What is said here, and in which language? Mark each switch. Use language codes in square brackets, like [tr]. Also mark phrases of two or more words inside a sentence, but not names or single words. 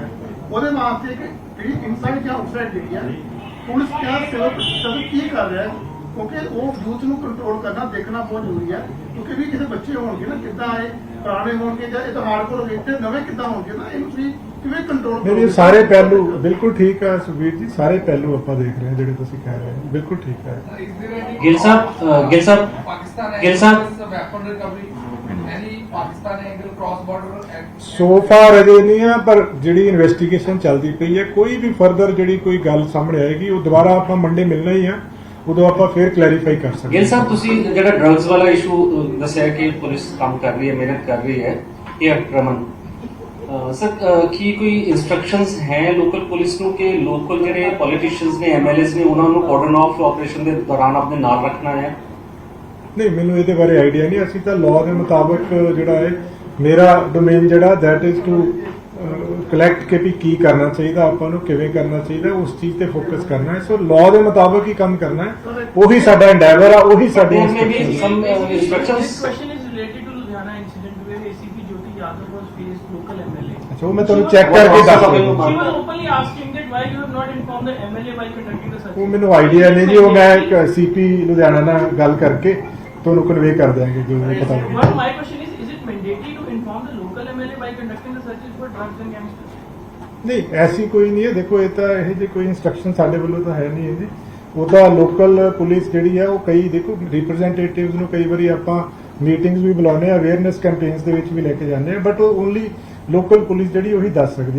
[pa] ਉਹਦੇ ਵਾਸਤੇ ਕਿ ਜਿਹੜੀ [en] inside or outside [pa] ਜਿਹੜੀ ਹੈ ਪੁਲਿਸ ਕਿਆ ਸਿਵਲ ਕੀ ਕਰ ਰਿਹਾ ਹੈ, ਕਿਉਂਕਿ ਉਹ ਯੂਥ ਨੂੰ ਕੰਟਰੋਲ ਕਰਨਾ ਦੇਖਣਾ ਬਹੁਤ ਜ਼ਰੂਰੀ ਹੈ, ਕਿਉਂਕਿ ਵੀ ਕਿਸੇ ਬੱਚੇ ਹੋਣਗੇ ਨਾ ਕਿੱਦਾਂ ਆਏ ਪੁਰਾਣੇ ਹੋਣਗੇ ਜਾਂ ਇਹ ਤਾਂ ਹਾਰਡਕੋਰ ਹੋਣਗੇ ਤੇ ਨਵੇਂ ਕਿੱਦਾਂ ਹੋਣਗੇ ਨਾ, ਇਹਨੂੰ ਤੁਸੀਂ ਕਿਵੇਂ ਕੰਟਰੋਲ ਕਰੋਗੇ? ਇਹ ਸਾਰੇ ਪਹਿਲੂ ਬਿਲਕੁਲ ਠੀਕ ਹੈ ਸੁਖਬੀਰ ਜੀ, ਸਾਰੇ ਪਹਿਲੂ ਆਪਾਂ ਦੇਖ ਰਹੇ ਹਾਂ ਜਿਹੜੇ ਤੁਸੀਂ ਕਹਿ ਰਹੇ ਹੋ, ਬਿਲਕੁਲ ਠੀਕ ਹੈ। [en] ਗਿਲ ਸਾਹਿਬ any Pakistan angle cross border so far [pa] ਅਜੇ ਨਹੀਂ ਆ, ਪਰ ਜਿਹੜੀ ਇਨਵੈਸਟੀਗੇਸ਼ਨ ਚੱਲਦੀ ਪਈ ਹੈ, ਕੋਈ ਵੀ ਫਰਦਰ ਜਿਹੜੀ ਕੋਈ ਗੱਲ ਸਾਹਮਣੇ ਆਏਗੀ ਉਹ ਦੁਬਾਰਾ ਆਪਾਂ ਮੰਡੇ ਮਿਲਣਾ ਹੀ ਆ, ਉਦੋਂ ਆਪਾਂ ਫੇਰ ਕਲੈਰੀਫਾਈ ਕਰ ਸਕਦੇ ਗਿੱਲ ਸਾਹਿਬ, ਤੁਸੀਂ ਜਿਹੜਾ ਡਰੱਗਸ ਵਾਲਾ ਇਸ਼ੂ ਦੱਸਿਆ ਕਿ ਪੁਲਿਸ ਕੰਮ ਕਰ ਰਹੀ ਹੈ, ਮਿਹਨਤ ਕਰ ਰਹੀ ਹੈ, ਇਹ ਆਕਰਮਣ ਸਰ ਕੀ ਕੋਈ ਇਨਸਟਰਕਸ਼ਨਸ ਹੈ [en] local police [pa] ਨੂੰ ਕਿ ਲੋਕਲ ਜਿਹੜੇ ਪੋਲੀਟੀਸ਼ੀਅਨਸ ਨੇ, ਐਮਐਲਏਸ ਨੇ, ਉਹਨਾਂ ਨੂੰ [en] cordon off operation [pa] ਦੇ ਦੌਰਾਨ ਆਪਣੇ ਨਾਲ ਰੱਖਣਾ ਹੈ? ਨਹੀਂ, ਮੈਨੂੰ ਇਹਦੇ ਬਾਰੇ ਆਈਡੀਆ ਨਹੀਂ। ਅਸੀਂ ਤਾਂ ਲਾਅ ਦੇ ਮੁਤਾਬਕ ਜਿਹੜਾ ਹੈ, ਮੇਰਾ ਡੋਮੇਨ ਜਿਹੜਾ [en] that is to collect [pa] ਕੇ ਵੀ ਕੀ ਕਰਨਾ ਚਾਹੀਦਾ, ਆਪਾਂ ਨੂੰ ਕਿਵੇਂ ਕਰਨਾ ਚਾਹੀਦਾ, ਉਸ ਚੀਜ਼ ਤੇ ਫੋਕਸ ਕਰਨਾ ਹੈ। ਸੋ ਲਾਅ ਦੇ ਮੁਤਾਬਕ ਹੀ ਕੰਮ ਕਰਨਾ ਹੈ, ਉਹੀ ਸਾਡਾ ਐਂਡੇਵਰ ਆ, ਉਹੀ ਸਾਡੀ instructions. [en] This question is related to Ludhiana incident where ACP Jyoti Yadav was faced local MLA. [pa] ਅੱਛਾ, ਉਹ ਮੈਂ ਤੁਹਾਨੂੰ ਚੈੱਕ ਕਰਕੇ ਦੱਸ [en] She [pa] ਦਿੰਦਾ। [en] was openly asking that why you have not informed the MLA while conducting the search. [pa] ਉਹ ਮੈਨੂੰ ਆਈਡੀਆ ਨਹੀਂ ਜੀ, ਉਹ ਮੈਂ ਇੱਕ ਸੀਪੀ ਲੁਧਿਆਣਾ ਨਾਲ ਗੱਲ ਕਰਕੇ ਤੁਹਾਨੂੰ ਕਨਵੇ ਕਰ ਦਿਆਂਗੇ ਜੋ ਮੈਨੂੰ ਪਤਾ [en] But [pa] ਲੱਗੇ। [en] my question is it mandatory to inform the local MLA while conducting the searches for drugs and gangsters? [pa] ਨਹੀਂ, ਐਸੀ ਕੋਈ ਨਹੀਂ ਹੈ। ਦੇਖੋ, ਇਹ ਤਾਂ ਇਹ ਜਿਹੀ ਕੋਈ ਇਨਸਟਰਕਸ਼ਨ ਸਾਡੇ ਵੱਲੋਂ ਤਾਂ ਹੈ ਨਹੀਂ ਹੈ ਜੀ। ਉਹਦਾ [en] local police [pa] ਜਿਹੜੀ ਹੈ, ਉਹ ਕਈ ਦੇਖੋ ਰਿਪਰੈਜ਼ੈਂਟੇਟਿਵਸ ਨੂੰ ਕਈ ਵਾਰੀ ਆਪਾਂ ਮੀਟਿੰਗਸ ਵੀ ਬੁਲਾਉਂਦੇ ਆ, [en] awareness campaigns [pa] ਦੇ ਵਿੱਚ ਵੀ ਲੈ ਕੇ ਜਾਂਦੇ ਆ, ਬਟ ਉਹ [en] only local police [pa] ਜਿਹੜੀ ਉਹੀ ਦੱਸ ਸਕਦੀ ਹੈ।